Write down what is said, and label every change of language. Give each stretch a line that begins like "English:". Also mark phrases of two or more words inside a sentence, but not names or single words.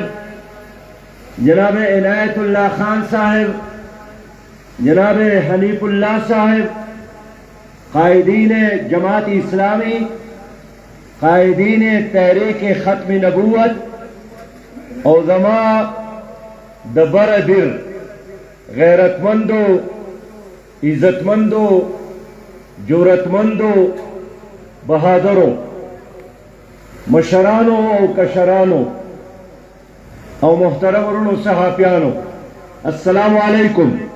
Urdu: جناب عنایت اللہ خان صاحب، جناب حنیف اللہ صاحب، قائدین جماعت اسلامی، قائدین تحریک ختم نبوت،
Pashto: علماء دبر در غیرت مندو، عزت مندو، جرت مندو، بہادرو، مشرانو او کشرانو او محترم ورونو صحافیانو، السلام علیکم.